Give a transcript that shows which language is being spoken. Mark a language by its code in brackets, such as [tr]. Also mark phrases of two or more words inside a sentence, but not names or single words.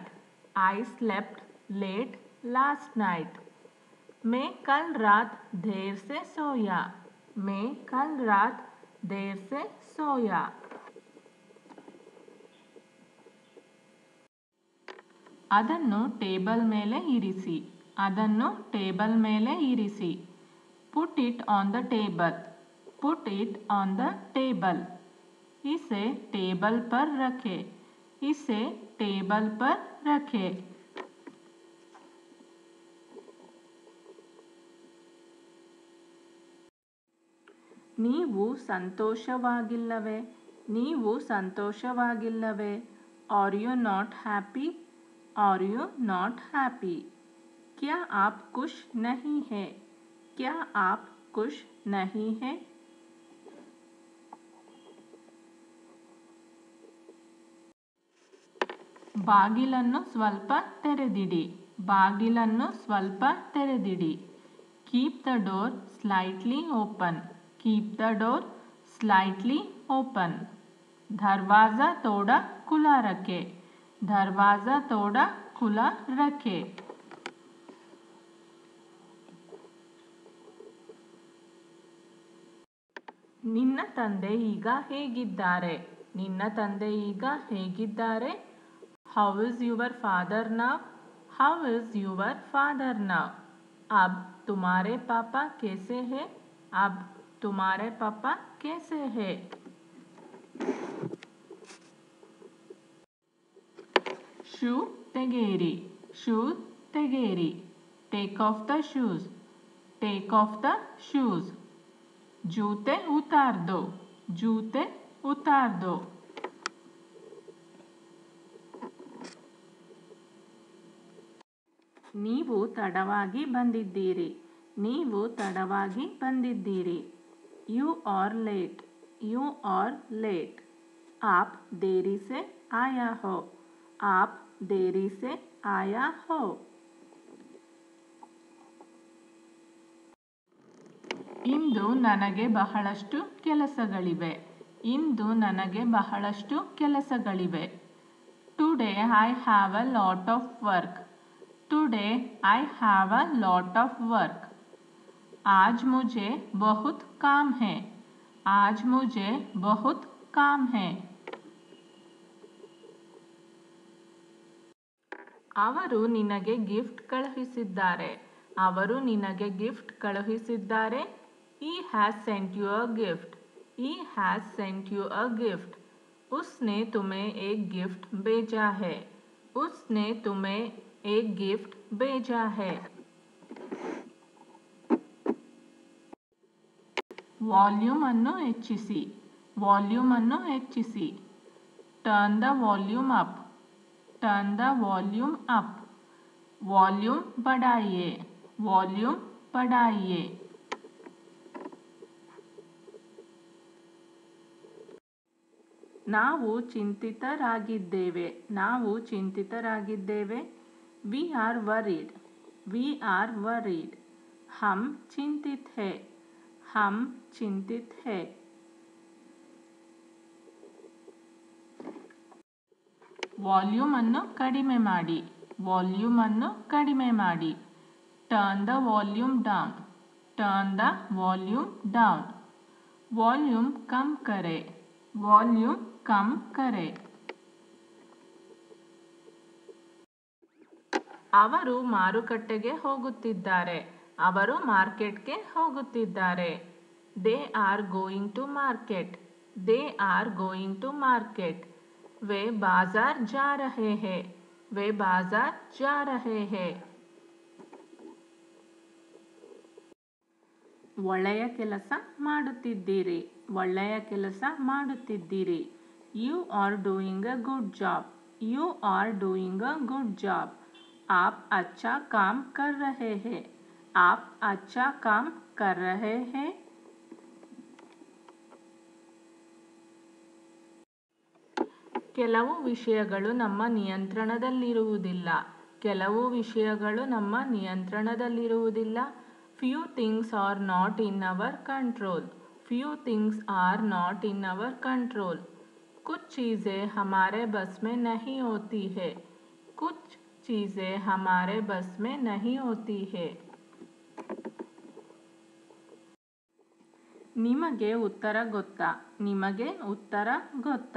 [en] I slept late last night. [hi] मैं कल रात देर से सोया. मैं कल रात देर से सोया. [kn] ಅದನ್ನು ಟೇಬಲ್ ಮೇಲೆ ಇರಿಸಿ. ಅದನ್ನು ಟೇಬಲ್ ಮೇಲೆ ಇರಿಸಿ. [en] Put it on the table. Put it on the table. [hi] इसे टेबल पर रखें. इसे टेबल पर रखें. [kn] ನೀವು ಸಂತೋಷವಾಗಿಲ್ಲವೇ? ನೀವು ಸಂತೋಷವಾಗಿಲ್ಲವೇ? [en] Are you not happy? Are you not happy? [hi] क्या आप खुश नहीं हैं? क्या आप खुश नहीं हैं? [kn] ಬಾಗಿಲನ್ನು ಸ್ವಲ್ಪ ತೆರೆದಿಡಿ. ಬಾಗಿಲನ್ನು ಸ್ವಲ್ಪ ತೆರೆದಿಡಿ. [en] Keep the door slightly open. Keep the door slightly open. [hi] दरवाज़ा थोड़ा खुला रखे. दरवाज़ा थोड़ा खुला रखे. [kn] ನಿನ್ನ ತಂದೆ ಈಗ ಹೇಗಿದ್ದಾರೆ? ನಿನ್ನ ತಂದೆ ಈಗ ಹೇಗಿದ್ದಾರೆ? [en] How is your father now? How is your father now? [hi] अब तुम्हारे पापा कैसे हैं? अब तुम्हारे पापा कैसे हैं? [kn] शू ತೆಗೆಯಿರಿ. ಶೂ ತೆಗೆಯಿರಿ. [en] Take off the shoes. Take off the shoes. [hi] जूते उतार दो. जूते उतार दो. [kn] ನೀವು ತಡವಾಗಿ ಬಂದಿದ್ದೀರಿ. ನೀವು ತಡವಾಗಿ ಬಂದಿದ್ದೀರಿ. [en] You are late. You are late. [hi] आप देरी से आया हो. आप देरी से आया हो. [kn] ಇಂದು ನನಗೆ ಬಹಳಷ್ಟು ಕೆಲಸಗಳಿವೆ. ಇಂದು ನನಗೆ ಬಹಳಷ್ಟು ಕೆಲಸಗಳಿವೆ. [en] Today I have a lot of work. Today I have a lot of work. [hi] आज मुझे बहुत काम है. आज मुझे बहुत काम है. [kn] ಅವರು ನಿನಗೆ ಗಿಫ್ಟ್ ಕಳುಹಿಸಿದ್ದಾರೆ. ಅವರು ನಿನಗೆ ಗಿಫ್ಟ್ ಕಳುಹಿಸಿದ್ದಾರೆ. [en] He has sent you a gift. He has sent you a gift. [hi] उसने तुम्हें एक गिफ्ट भेजा है. उसने तुम्हें एक गिफ्ट भेजा है. [kn] ವಾಲ್ಯೂಮ್ ಅನ್ನು ಹೆಚ್ಚಿಸಿ. ವಾಲ್ಯೂಮ್ ಅನ್ನು ಹೆಚ್ಚಿಸಿ. [en] Turn the volume up. Turn the volume up. [hi] वॉल्यूम बढ़ाइए. वॉल्यूम बढ़ाइए. [kn] ನಾವು ಚಿಂತಿತರಾಗಿದ್ದೇವೆ. ನಾವು ಚಿಂತಿತರಾಗಿದ್ದೇವೆ. [en] We are worried. We are worried. [hi] हम चिंतित है. हम चिंतित है. [kn] ವಾಲ್ಯೂಮ್ ಅನ್ನು ಕಡಿಮೆ ಮಾಡಿ. ವಾಲ್ಯೂಮ್ ಅನ್ನು ಕಡಿಮೆ ಮಾಡಿ. [en] Turn the volume down. Turn the volume down. [hi] वॉल्यूम कम करे. वॉल्यूम कम करे. [kn] ಅವರು ಮಾರುಕಟ್ಟೆಗೆ ಹೋಗುತ್ತಿದ್ದಾರೆ. ಅವರು ಮಾರ್ಕೆಟ್ಗೆ ಹೋಗುತ್ತಿದ್ದಾರೆ. [en] They are going to market. They are going to market. [hi] वे बाजार जा रहे हैं. वे बाजार जा रहे हैं. [kn] ಒಳ್ಳೆಯ ಕೆಲಸ ಮಾಡುತ್ತಿದ್ದೀರಿ. ಒಳ್ಳೆಯ ಕೆಲಸ ಮಾಡುತ್ತಿದ್ದೀರಿ. [en] You are doing a good job. You are doing a good job. [hi] आप अच्छा काम कर रहे हैं. आप अच्छा काम कर रहे हैं. [kn] ಕೆಲವು ವಿಷಯಗಳು ನಮ್ಮ ನಿಯಂತ್ರಣದಲ್ಲಿರುವುದಿಲ್ಲ. ಕೆಲವು ವಿಷಯಗಳು ನಮ್ಮ ನಿಯಂತ್ರಣದಲ್ಲಿರುವುದಿಲ್ಲ. [en] Few things are not in our control. Few things are not in our control. [hi] कुछ चीज़ें हमारे बस में नहीं होती है. कुछ चीज़ें हमारे बस में नहीं होती है. [kn] ನಿಮಗೆ ಉತ್ತರ ಗೊತ್ತಾ? ನಿಮಗೆ ಉತ್ತರ ಗೊತ್ತಾ?